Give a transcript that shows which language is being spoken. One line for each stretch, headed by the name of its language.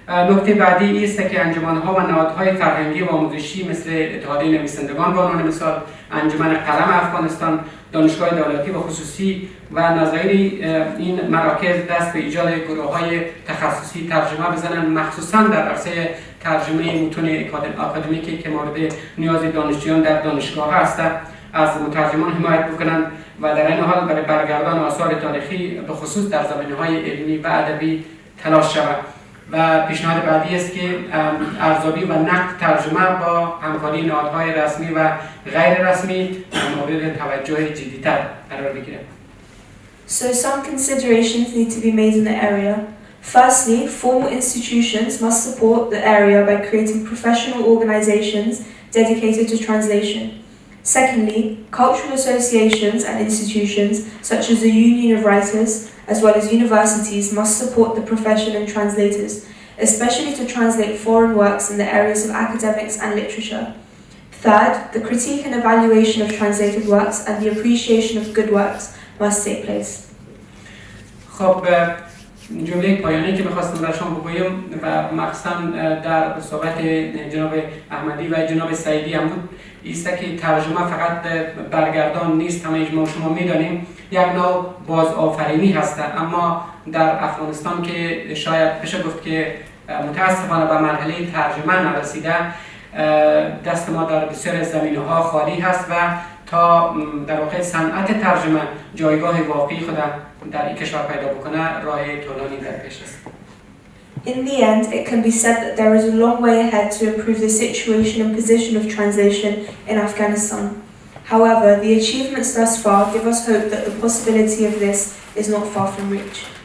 Persian: نکته بعدی است که انجمن‌ها و نهادهای فرهنگی و آموزشی مثل اتحادیه نویسندگان به عنوان مثال، انجمن قلم افغانستان، دانشگاه دولتی و خصوصی و نظایر این مراکز دست به ایجاد گروه‌های تخصصی ترجمه بزنند، مخصوصاً در عرصه ترجمه متون آکادمیکی که مورد نیاز دانشجویان در دانشگاه هست، از مترجمان حمایت بکنند و در این حال برای برگردان آثار تاریخی به خصوص در زمینه‌های علمی و ادبی تلاش شود. و پیشنهاد بعدی است که ارزیابی و نقد ترجمه با همکاری نهادهای رسمی و غیر رسمی مورد توجه جدی‌تر قرار بگیرد.
English: So some considerations need to be made in the area. Firstly, formal institutions must support the area by creating professional organizations dedicated to translation. Secondly, cultural associations and institutions such as the Union of Writers as well as universities must support the profession and translators, especially to translate foreign works in the areas of academics and literature. Third, the critique and evaluation of translated works and the appreciation of good works must take place.
Persian: خب جمله پایانی که میخواستم در شما بگویم و مقصد در صحبت جناب احمدی و جناب سعیدی هم بود ایست که ترجمه فقط برگردان نیست. همه ما شما میدانیم یک نوع بازآفرینی هست، اما در افغانستان که شاید بشه گفت که متاسفانه به مرحله ترجمه نرسیده، دست ما در بسیار زمینه‌ها خالی هست و تا در واقع صنعت ترجمه جایگاه واقعی خود در این کشور پیدا بکنه راه طولانی در پیش است.
English: In the end, it can be said that there is a long way ahead to improve the situation and position of translation in Afghanistan. However, the achievements thus far give us hope that the possibility of this is not far from reach.